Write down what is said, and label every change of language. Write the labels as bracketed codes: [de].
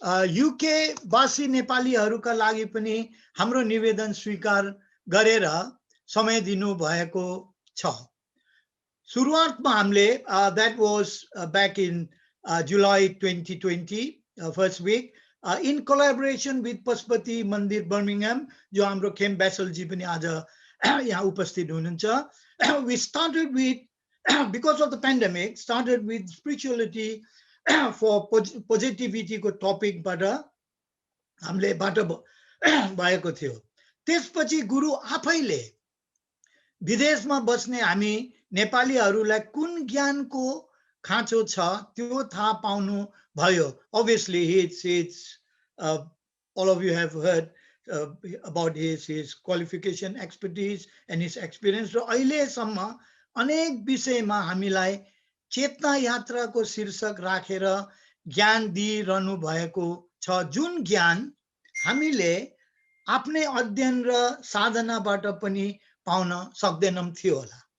[ne] UK वासी नेपालीहरूका लागि पनि हाम्रो निवेदन स्वीकार गरेर समय दिनु भएको छ। सुरुवातमा हामीले [en] that was back in July 2020 first week in collaboration with [ne] Pashupati मन्दिर बर्मिंघम, जो हाम्रो खेम बैसल जी पनि आज यहाँ उपस्थित हुनुहुन्छ। [en] We started with because of the pandemic, started with spirituality for positivity [ne] को टपिक बाट हामीले बाटो भएको थियो। त्यसपछि गुरु आफैले विदेशमा बस्ने हामी नेपालीहरूलाई कुन ज्ञानको खाँचो छ त्यो थाहा पाउनु भयो। [en] Obviously it's all of you have heard about his qualification, expertise and his experience। [ne] र अहिलेसम्म अनेक विषयमा हामीलाई चेतना यात्राको शीर्षक राखेर ज्ञान दिइरहनु भएको छ, जुन ज्ञान हामीले आफ्नै अध्ययन र साधनाबाट पनि पाउन सक्दैनौं थियो होला।